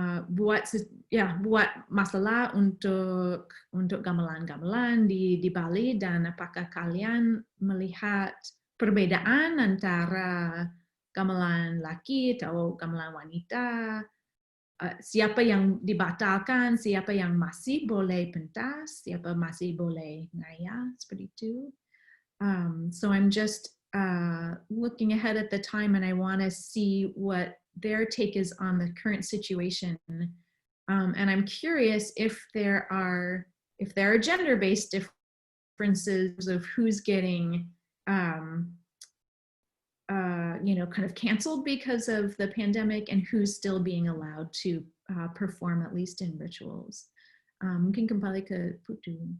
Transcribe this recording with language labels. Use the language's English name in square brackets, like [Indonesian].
[Indonesian] buat masalah untuk gamelan-gamelan di Bali, dan apakah kalian melihat perbedaan antara gamelan laki atau gamelan wanita, siapa yang dibatalkan, siapa yang masih boleh pentas, siapa masih boleh ngaya, seperti itu. [English] So I'm just looking ahead at the time, and I want to see what their take is on the current situation. And I'm curious if there are gender-based differences of who's getting kind of canceled because of the pandemic, and who's still being allowed to perform, at least in rituals. [Indonesian] Mungkin kembali ke Putu.